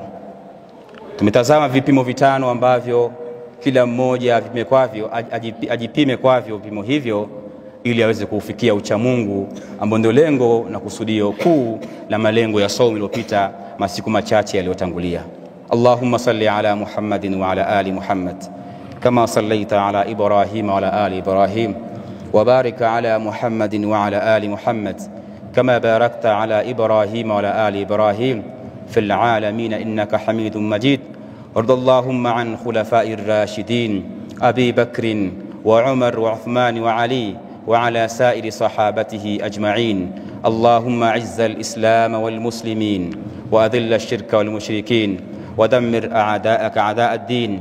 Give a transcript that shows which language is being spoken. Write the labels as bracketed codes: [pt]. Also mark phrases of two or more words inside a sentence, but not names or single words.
[sw] Tumetazama vipimo vitano ambavyo kila mmoja ajipime kwavyo vipimo hivyo ili aweze kufikia ucha Mungu, ambao ndio lengo na kusudio kuu la malengo ya saumu iliyopita masiku machache yaliyotangulia. [ar] اللهم صل على محمد وعلى آل محمد كما صليت على إبراهيم وعلى آل إبراهيم وبارك على محمد وعلى آل محمد كما باركت على إبراهيم وعلى آل إبراهيم في العالمين إنك حميد مجيد. وارض اللهم عن خلفاء الراشدين أبي بكر وعمر وعثمان وعلي وعلى سائر صحابته أجمعين. اللهم أعز الإسلام والمسلمين وأذل الشرك والمشركين ودمر أعداءك أعداء الدين.